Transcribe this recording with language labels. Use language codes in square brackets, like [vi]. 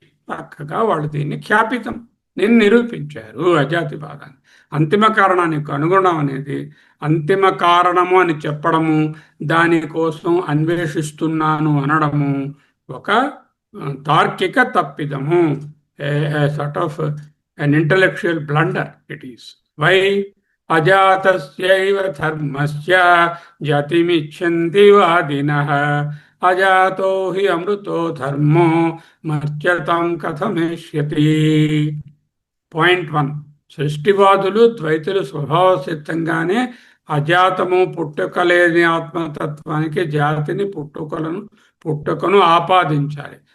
[te] చక్కగా వాళ్ళు దీన్ని ఖ్యాపితం, నేను నిరూపించారు అజాతివాదాన్ని. అంతిమ కారణాన్ని కనుగొనడం అనేది, అంతిమ కారణము అని చెప్పడము, దానికోసం అన్వేషిస్తున్నాను అనడము ఒక తార్కిక తప్పిదము. [en] Sort of an intellectual blunder it is. Why? [sa] అజాతస్యైవ ధర్మస్య జాతిమిచ్చంతి వాదినః అజాతో హి అమృతో ధర్మో మర్త్యతాం కథమేష్యతి. [te] పాయింట్ 1, సృష్టివాదులు ద్వైతులు స్వభావ సిద్ధంగానే అజాతము పుట్టుకలేని ఆత్మతత్వానికి జాతిని పుట్టుకను ఆపాదించాలి.